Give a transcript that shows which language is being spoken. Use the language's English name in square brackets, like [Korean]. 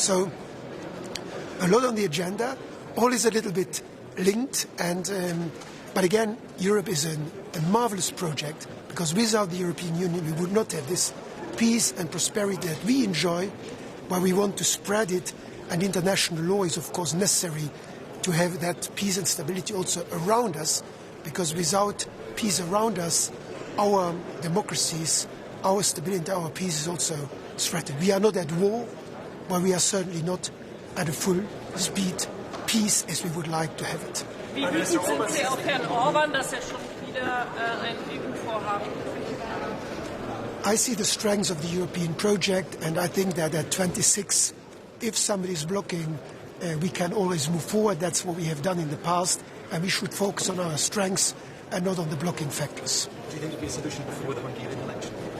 [English] So a lot on the agenda. All is a little bit linked, but again, Europe is a marvelous project, because without the European Union we would not have this peace and prosperity that we enjoy, but we want to spread it, and international law is of course necessary to have that peace and stability also around us, because without peace around us, our democracies, our stability, our peace is also threatened. We are not at war, but we are certainly not at a full speed peace as we would like to have it. [German] Wie wütend sind Sie auf Herrn Orban, dass schon wieder ein EU-Vorhaben? [English] I see the strengths of the European project, and I think that at 26, if somebody is blocking, we can always move forward. That's what we have done in the past, and we should focus on our strengths and not on the blocking factors. Do you think there will be a solution before the Hungarian election?